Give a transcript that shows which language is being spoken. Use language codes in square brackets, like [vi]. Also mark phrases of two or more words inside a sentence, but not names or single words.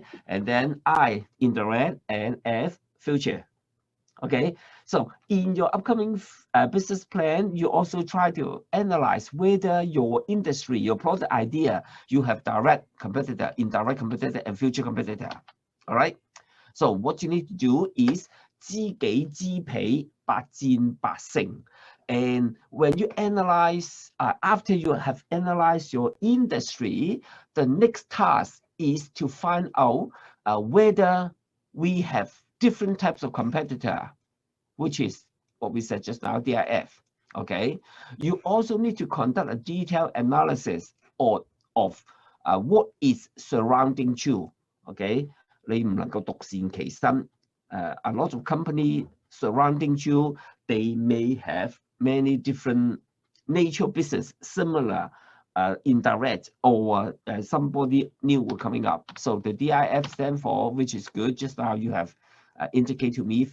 [en] And then I, indirect, and F, future. Okay. So in your upcoming business plan, you also try to analyze whether your industry, your product idea, you have direct competitor, indirect competitor, and future competitor. All right. So what you need to do is [yue] 知己知彼，百戰百勝. [en] And when you analyze, after you have analyzed your industry, the next task is to find out whether we have different types of competitor, which is what we said just now, DIF. Okay. You also need to conduct a detailed analysis of what is surrounding you. [yue] Okay. 你唔能夠獨善其身. [en] A lot of company surrounding you, they may have many different nature business, similar, indirect, or somebody new coming up. So the DIF stand for, which is good. Just now you have indicated to me.